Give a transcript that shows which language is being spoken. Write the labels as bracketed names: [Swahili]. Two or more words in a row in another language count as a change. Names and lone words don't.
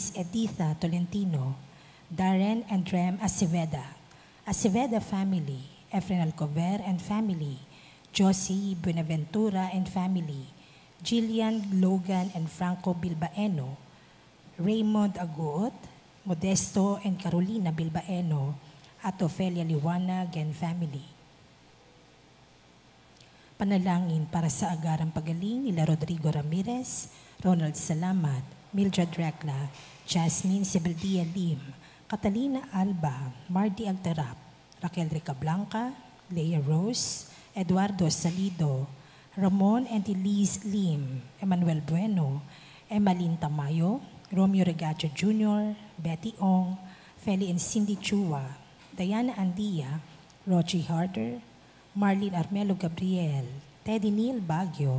[English] Editha Tolentino, Darren and Rem Aceveda family, Efren Alcover and family, Josie Buenaventura and family, Jillian Logan and Franco Bilbaeno, Raymond Aguot, Modesto and Carolina Bilbaeno, at Ofelia Liwanag and family. [Filipino] Panalangin para sa agarang pagaling nila Rodrigo Ramirez, Ronald Salamat, Mildred Recla, Jasmine Sebeldia Lim, Catalina Alba, Marty Altarap, Raquel Rica Blanca, Leia Rose, Eduardo Salido, Ramon and Elise Lim, Emmanuel Bueno, Emmaline Tamayo, Romeo Regacho Jr., Betty Ong, Feli and Cindy Chua, Diana Andia, Rochi Harder, Marlene Armelo Gabriel, Teddy Neil Baguio,